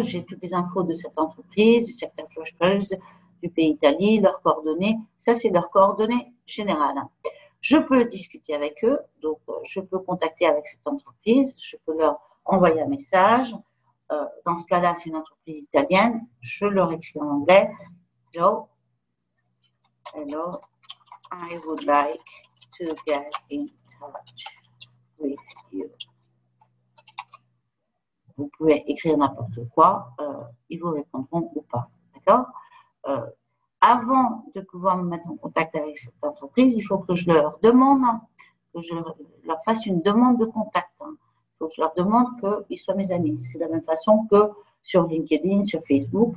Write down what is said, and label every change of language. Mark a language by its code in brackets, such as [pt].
[fr] J'ai toutes les infos de cette entreprise, du secteur Fresh Produce, du pays Italie, leurs coordonnées. Ça, c'est leurs coordonnées générales. Je peux discuter avec eux. Donc, je peux contacter avec cette entreprise. Je peux leur envoyer un message. Dans ce cas-là, c'est une entreprise italienne. Je leur écris en anglais. [en] Hello, I would like to get in touch with you. [fr] Vous pouvez écrire n'importe quoi, ils vous répondront ou pas. D'accord? Avant de pouvoir me mettre en contact avec cette entreprise, il faut que je leur demande, que je leur fasse une demande de contact. Il faut que je leur demande qu'ils soient mes amis. C'est de la même façon que sur LinkedIn, sur Facebook.